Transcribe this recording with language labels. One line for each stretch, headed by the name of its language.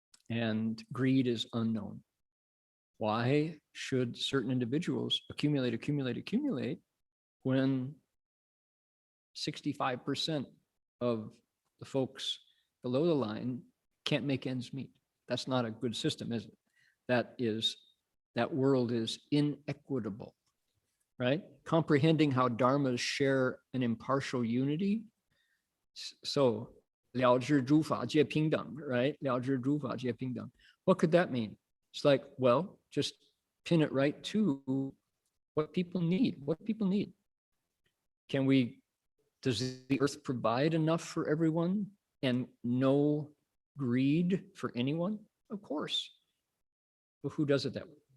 English: And greed is unknown. Why should certain individuals accumulate when 65% of the folks below the line can't make ends meet? That's not a good system, is it? That world is inequitable, right? Comprehending how dharmas share an impartial unity.
Chinese: So, 了知诸法皆平等, right? 了知诸法皆平等.
English: What could that mean? It's like, well, just pin it right to what people need. What people need. Does the earth provide enough for everyone and no greed for anyone? Of course. But who does it that way?